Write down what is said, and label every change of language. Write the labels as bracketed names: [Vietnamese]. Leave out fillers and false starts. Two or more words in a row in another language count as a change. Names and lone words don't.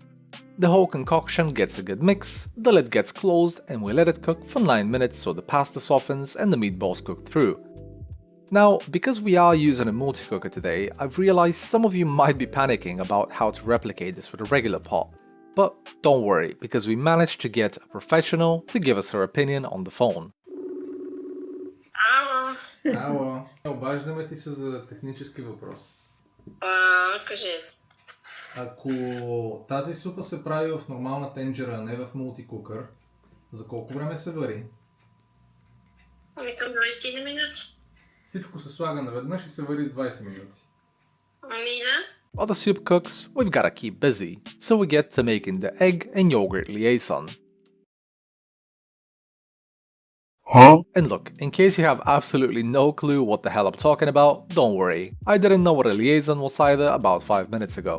[English] The whole concoction gets a good mix, the lid gets closed and we let it cook for 9 minutes so the pasta softens and the meatballs cook through. Now, because we are using a multi-cooker today, I've realized some of you might be panicking about how to replicate this with a regular pot. But don't worry, because we managed to get a professional to give us her opinion on the phone. [Bulgarian] Ало, обаждаме ти се за технически въпрос. Кажи. Ако тази супа се прави в нормална тенджера, а не в мултикукър, за колко време се вари? Ами към 20 минути. Всичко се слага наведнъж и се вари 20 минути. Ами да. [English] While the soup cooks, we've gotta keep busy, so we get to making the egg and yogurt liaison. Huh? And look, in case you have absolutely no clue what the hell I'm talking about, don't worry, I didn't know what a liaison was either about 5 minutes ago.